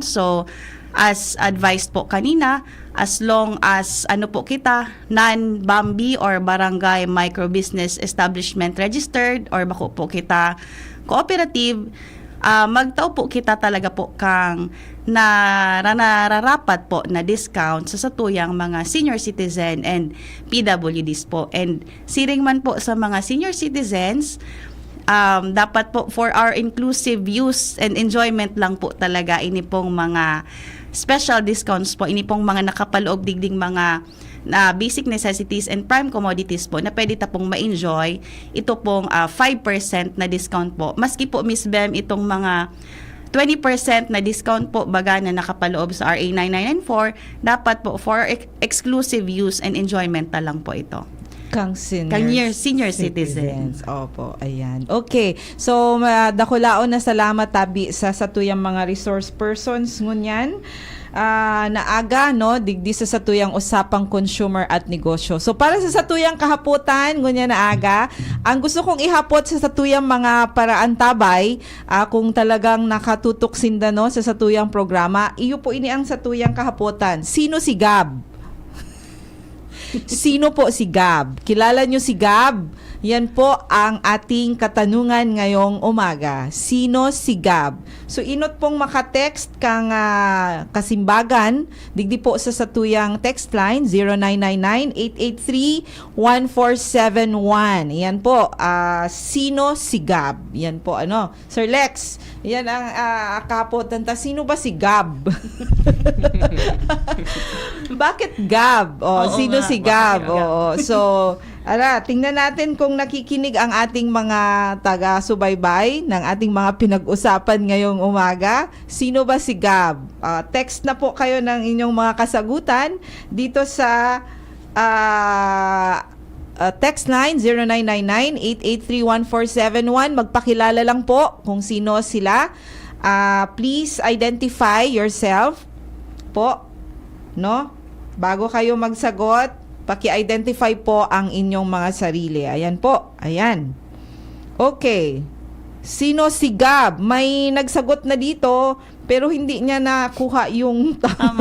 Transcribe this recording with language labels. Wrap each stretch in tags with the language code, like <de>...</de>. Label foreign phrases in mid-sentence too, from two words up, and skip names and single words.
<bik>So,</bik> <en>as advised</en> <bik>po kanina,</bik> <en>as long as</en> <bik>po kita, non-BAMBI or Barangay Micro Business Establishment registered or bako po kita cooperative, magtao po kita talaga po kang nararapat po na discount sa satuyang mga</bik> <en>senior citizen and PWDs</en> <bik>po. And siring man po sa mga senior citizens, dapat po</bik> <en>for our inclusive use and enjoyment</en> <bik>lang po talaga ini pong mga special discounts po, ini pong mga nakapaloob digding mga</bik> <en>basic necessities and prime commodities</en> <bik>po na pwede ta pong ma-enjoy ito pong 5% na discount po. Maski po Miss Bem itong mga 20% na discount po baga na nakapaloob sa RA 9994, dapat po</bik> <en>for exclusive use and enjoyment</en> <bik>na lang po ito. Kang</bik> <en>senior citizens.</en> <tl>Opo, ayan. Okay.</tl> <bik>So, dakulaon na salamat tabi sa satuyang mga resource persons ngunyan. Naaga no digdi sa satuyang usapang consumer at negosyo. So para sa satuyang kahaputan ngunya naaga, ang gusto kong ihapot sa satuyang mga paraan tabay, kung talagang nakatutok sinda no sa satuyang programa, iyo po ini ang satuyang kahaputan.</bik> <tl>Sino si Gab? Sino po si Gab? Kilala nyo si Gab? Yan po ang ating katanungan ngayong umaga. Sino si Gab?</tl> <bik>So inot pong makatext kang kasimbagan, digdi po sa satuyang</bik> <en>text line</en> <bik>0999-883-1471.</bik> <tl>Yan po, sino si Gab? Yan po, Sir Lex, yan ang kapotan. Sino ba si Gab? Bakit Gab? Sino si Gab? So, tingnan natin kung nakikinig ang ating mga taga-subaybay ng ating mga pinag-usapan ngayong umaga. Sino ba si Gab? Text na po kayo ng inyong mga kasagutan dito sa</tl> <en>text line</en> <tl>0999-883-1471. Magpakilala lang po kung sino sila.</tl> <en>Please identify yourself po, no?</en> <tl>Bago kayo magsagot, paki-identify po ang inyong mga sarili. Ayan po. Ayan. Okay. Sino si Gab? May nagsagot na dito, pero hindi niya nakuha yung tama.</tl>